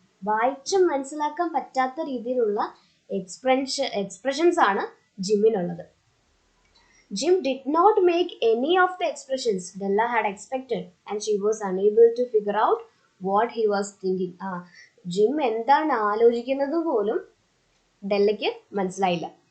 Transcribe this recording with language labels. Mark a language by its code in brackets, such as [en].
[ml] വായിച്ചും മനസ്സിലാക്കാൻ പറ്റാത്ത രീതിയിലുള്ള എക്സ്പ്രഷൻസ് ആണ് ജിമ്മിനുള്ളത്. [en] Jim did not make any of the expressions Della had expected, and she was unable to figure out what he was thinking. [ml] Gym എന്താണ് ആലോചിക്കുന്നത് പോലും ഡെല്ലയ്ക്ക് മനസ്സിലായില്ല.